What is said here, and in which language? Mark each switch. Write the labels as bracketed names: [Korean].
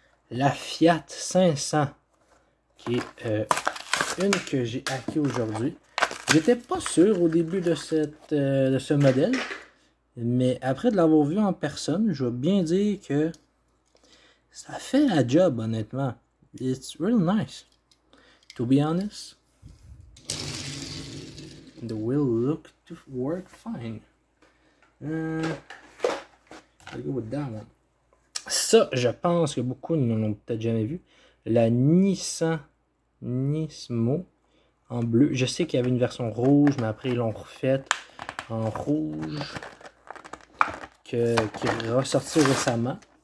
[French] La Fiat 500, qui est une que j'ai acquis aujourd'hui. J'étais pas sûr au début de ce modèle, Mais après de l'avoir vu en personne, je vais bien dire que ça fait la job, honnêtement. [English] It's real nice. To be honest, the wheel look to work fine. I'll go with that one. [French] Ça, je pense que beaucoup ne l'ont peut-être jamais vu. La Nissan Nismo en bleu. Je sais qu'il y avait une version rouge, mais après ils l'ont refaite en rouge qui est ressorti récemment.